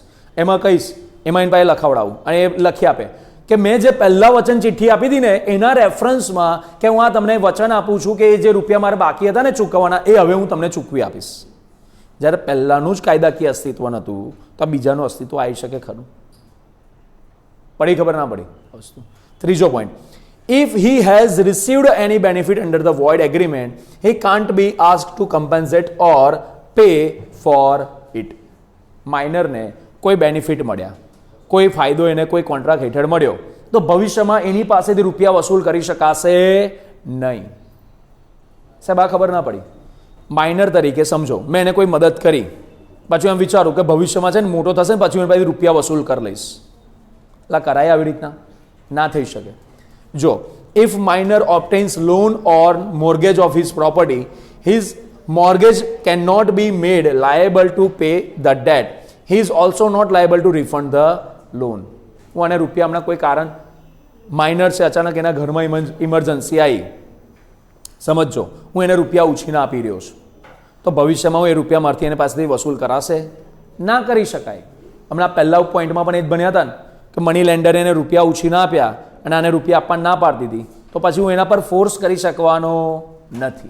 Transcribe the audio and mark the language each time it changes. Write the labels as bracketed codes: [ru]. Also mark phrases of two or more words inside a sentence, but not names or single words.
[gu] એમાં કહીશ, એમાં એની પાસે લખાવડાવું અને એ લખી આપે કે મેં જે પહેલા વચન ચિઠ્ઠી આપી હતી ને એના રેફરન્સમાં કે હું આ તમને વચન આપું છું કે એ જે રૂપિયા મારે બાકી હતા ને ચૂકવવાના એ હવે હું તમને ચૂકવી આપીશ. જ્યારે પહેલાનું જ કાયદાકીય અસ્તિત્વ નહોતું તો બીજાનું અસ્તિત્વ આવી શકે ખરું? પડી ખબર ના પડી વસ્તુ? ત્રીજો પોઈન્ટ, [en] if he has received any benefit under the void agreement, he can't be asked to compensate or pay for it. [gu] માઇનરને કોઈ બેનિફિટ મળ્યા, કોઈ ફાયદો એને કોઈ કોન્ટ્રાક્ટ હેઠળ મળ્યો તો ભવિષ્યમાં એની પાસેથી રૂપિયા વસૂલ કરી શકાશે નહીં. સાહેબ આ ખબર ના પડી? માઇનર તરીકે સમજો, મેં એને કોઈ મદદ કરી, પાછું એમ વિચારું કે ભવિષ્યમાં છે ને મોટો થશે ને પછી એની પાસેથી રૂપિયા વસૂલ કરી લઈશ. એટલે કરાય આવી રીતના? ના થઈ શકે. [en] જો if minor obtains loan or mortgage of his property, his mortgage cannot be made liable to pay the debt. He is also not liable to refund the loan. [gu] હું આને રૂપિયા હમણાં કોઈ કારણ માઇનર છે, અચાનક એના ઘરમાં ઇમરજન્સી આવી, સમજો હું એને રૂપિયા ઉછીના આપી રહ્યો છું, તો ભવિષ્યમાં હું એ રૂપિયા મારથી એને પાસેથી વસૂલ કરાશે? ના કરી શકાય. હમણાં પહેલા પોઈન્ટમાં પણ એ જ બન્યા હતા ને કે [en] money lender [gu] એને રૂપિયા ઉછીના આપ્યા અને આને રૂપિયા આપવા ના પાડી દીધી, તો પછી હું એના પર ફોર્સ કરી શકવાનો નથી.